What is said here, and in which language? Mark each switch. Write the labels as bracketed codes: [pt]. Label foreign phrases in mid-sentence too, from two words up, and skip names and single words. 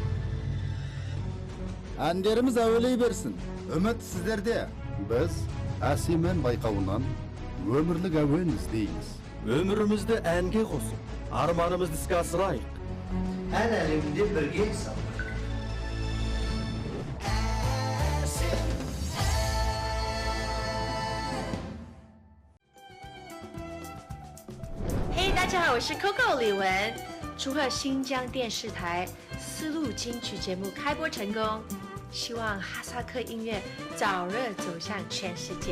[kk] Әндеріміз әуелей берсін. Үміт сіздерде. Біз әсемен байқауынан өмірлік әуен іздейміз. Өмірімізді әнге қосып, арманымызды іске асырайық. Ән әлемінде бірге сал. [zh] 大家好，我是 Coco 李玟。祝贺新疆电视台丝路金曲节目开播成功，希望哈萨克音乐早日走向全世界。